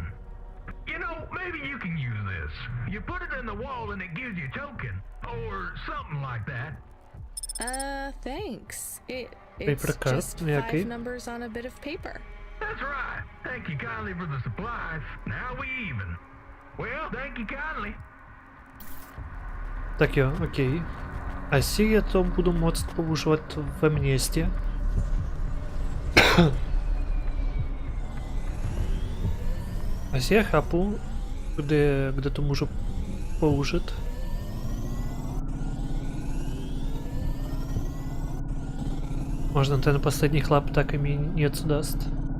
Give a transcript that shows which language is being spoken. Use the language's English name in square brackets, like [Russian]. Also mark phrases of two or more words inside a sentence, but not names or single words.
[English] You know, maybe you can use this. You put it in the wall and it gives you a token. Or something like that. Thanks. It's Paper cut. just Yeah, 5 okay. numbers on a bit of paper. That's right. Thank you kindly for the supplies. Now we even. Well, thank you kindly. [Czech] Так, jo, окей. Asi я to budu moct používat ve městě. Asi já chápu, kde to můžu použít. Možná ten poslední chlap taky mi něco даст.